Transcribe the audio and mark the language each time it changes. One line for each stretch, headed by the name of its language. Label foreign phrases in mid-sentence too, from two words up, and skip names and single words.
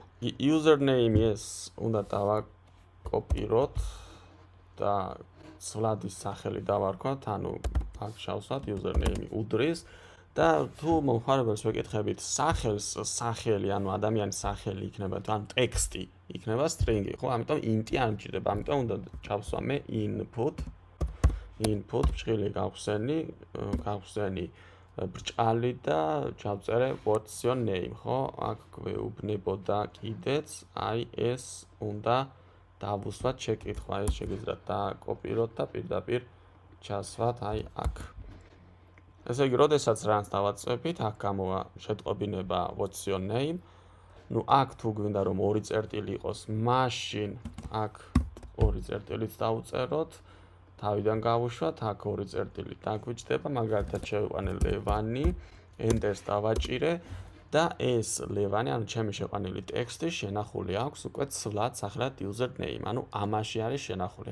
Georgian: username-ს უნდა დავაკოპიროთ და ცვლადის სახელი დავარქვათ, ანუ აქ შავსვათ username უდრის და თუ მომხმარებელს ვეკითხებით სახელს, სახელი, ანუ ადამიანის სახელი იქნება, თუ ან ტექსტი იქნება string-ი, ხო? ამიტომ int-ი არ მჭირდება, ამიტომ უნდა ჩავსვა მე input ბრჭყილი გავხსენი ბრჭყალი და ჩავწერე
English: what's your name,
Georgian: ხო? აქ გვეუბნებოდა კიდეც, აი ეს უნდა დავუსვათ შეკითხვა, ეს შეგიძლიათ დაკოპიროთ და პირდაპირ ჩასვათ აი აქ. ესე იგი, როდესაც runs დავაწვევით, აქ გამოვა შეტყობინება
English: what's your name.
Georgian: ნუ აქ თუ გვინდა რომ ორი წერტილი იყოს, მაშინ აქ ორი წერტილიც დავუწეროთ, თავიდან გავუშვათ, აქ ორი წერტილი დაგვიჭდება, მაგალითად შევიყვანე ლევანი, enter-ს დავაჭირე და ეს ლევანი, ანუ ჩემი შეყვანილი ტექსტი შენახული აქვს უკვე ცვლად სახელად username, ანუ ამაში არის შენახული.